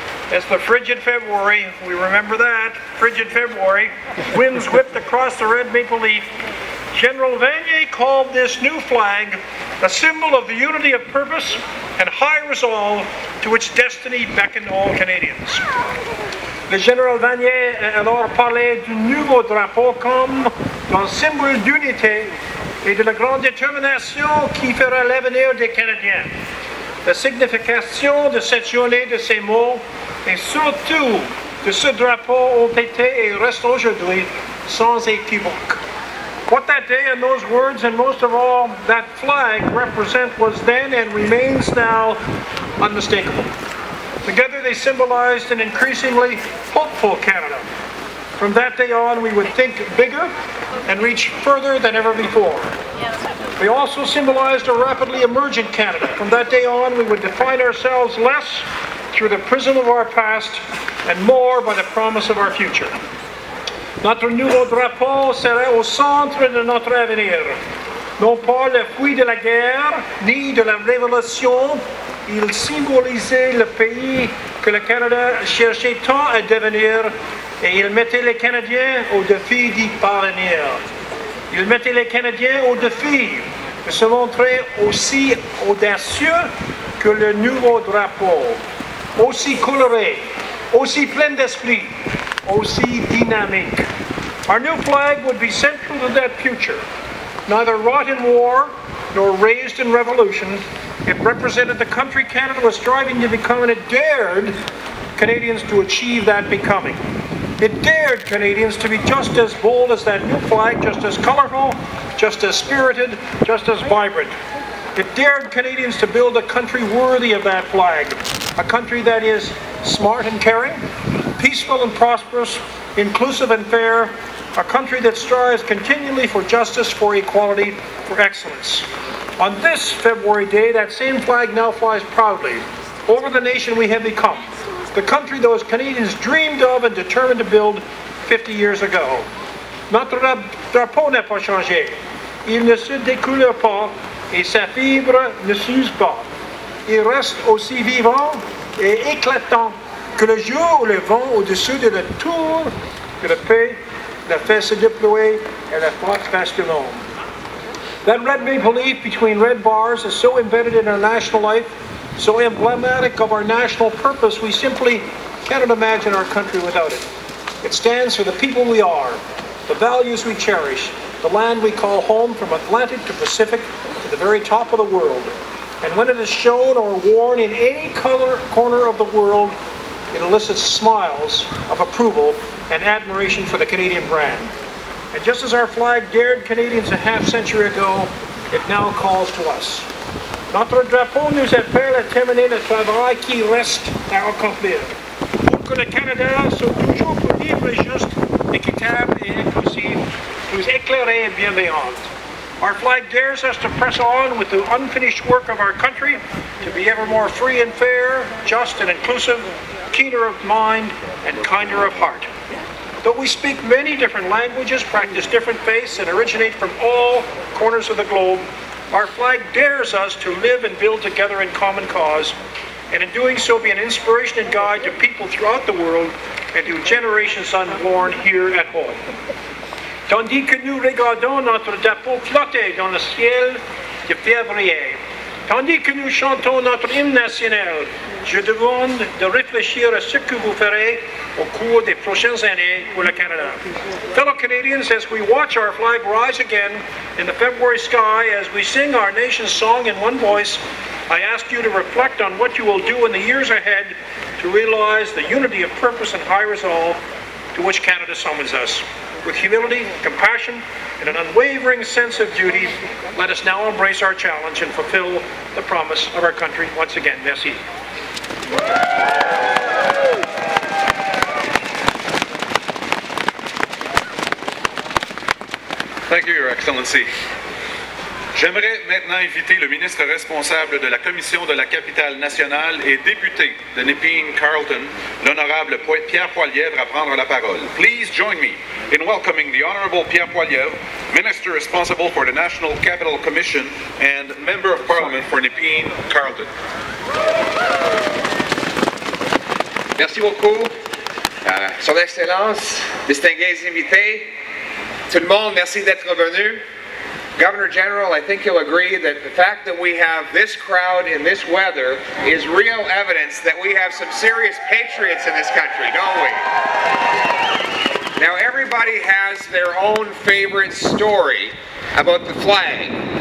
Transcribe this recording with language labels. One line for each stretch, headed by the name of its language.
English: As the frigid February, we remember that, frigid February, winds whipped across the red maple leaf, General Vanier called this new flag a symbol of the unity of purpose and high resolve to which destiny beckoned all Canadians.
French: Le général Vanier a alors parlé du nouveau drapeau comme d'un symbole d'unité et de la grande détermination qui fera l'avenir des Canadiens. La signification de cette journée, de ces mots, et surtout de ce drapeau ont été et restent aujourd'hui sans équivoque.
English: What that day and those words and most of all that flag represent was then and remains now unmistakable. Together they symbolized an increasingly hopeful Canada. From that day on we would think bigger and reach further than ever before. They also symbolized a rapidly emergent Canada. From that day on we would define ourselves less through the prism of our past and more by the promise of our future.
French: Notre nouveau drapeau serait au centre de notre avenir. Non pas le fruit de la guerre, ni de la révolution, il symbolisait le pays que le Canada cherchait tant à devenir et il mettait les Canadiens au défi d'y parvenir. Il mettait les Canadiens au défi de se montrer aussi audacieux que le nouveau drapeau, aussi coloré, aussi plein d'esprit, aussi dynamique.
English: Our new flag would be central to that future. Neither wrought in war nor raised in revolution, it represented the country Canada was striving to become, and it dared Canadians to achieve that becoming. It dared Canadians to be just as bold as that new flag, just as colorful, just as spirited, just as vibrant. It dared Canadians to build a country worthy of that flag, a country that is smart and caring, peaceful and prosperous, inclusive and fair, a country that strives continually for justice, for equality, for excellence. On this February day, that same flag now flies proudly over the nation we have become, the country those Canadians dreamed of and determined to build 50 years ago.
French: Notre drapeau n'a pas changé. Il ne se découleur pas et sa fibre ne s'use pas. Il reste aussi vivant et éclatant que le jour où le vent au-dessus de la tour de la paix la fait se déployer et la force vaste du monde.
English: That red maple leaf between red bars is so embedded in our national life, so emblematic of our national purpose, we simply cannot imagine our country without it. It stands for the people we are, the values we cherish, the land we call home from Atlantic to Pacific to the very top of the world. And when it is shown or worn in any corner of the world, it elicits smiles of approval and admiration for the Canadian brand. And just as our flag dared Canadians a half-century ago, it now calls to us.
French: Notre drapeau nous appelle à terminer le travail qui reste à accomplir, pour que le Canada soit toujours plus libre, juste, équitable et inclusif, plus éclairé et bienveillant.
English: Our flag dares us to press on with the unfinished work of our country, to be ever more free and fair, just and inclusive, keener of mind and kinder of heart. Though we speak many different languages, practice different faiths, and originate from all corners of the globe, our flag dares us to live and build together in common cause, and in doing so be an inspiration and guide to people throughout the world and to generations unborn here at home.
French: Tandis que nous regardons notre drapeau flotter dans le ciel de février, tandis que nous chantons notre hymne national, je demande de réfléchir à ce que vous ferez au cours des prochaines années pour le Canada.
English: Fellow Canadians, as we watch our flag rise again in the February sky, as we sing our nation's song in one voice, I ask you to reflect on what you will do in the years ahead to realize the unity of purpose and high resolve to which Canada summons us. With humility, compassion, and an unwavering sense of duty, let us now embrace our challenge and fulfill the promise of our country once again.
French: Merci.
English: Thank you, Your Excellency.
French: J'aimerais maintenant inviter le ministre responsable de la Commission de la capitale nationale et député de Nepean-Carleton, l'honorable Pierre Polievre, à prendre la parole.
English: Please join me in welcoming the Honorable Pierre Polievre, Minister responsible for the National Capital Commission and Member of Parliament for Nepean-Carleton.
French: Merci beaucoup. Son Excellence, distingués invités, tout le monde, merci d'être venu.
English: Governor General, I think you'll agree that the fact that we have this crowd in this weather is real evidence that we have some serious patriots in this country, don't we? Now, everybody has their own favorite story about the flag.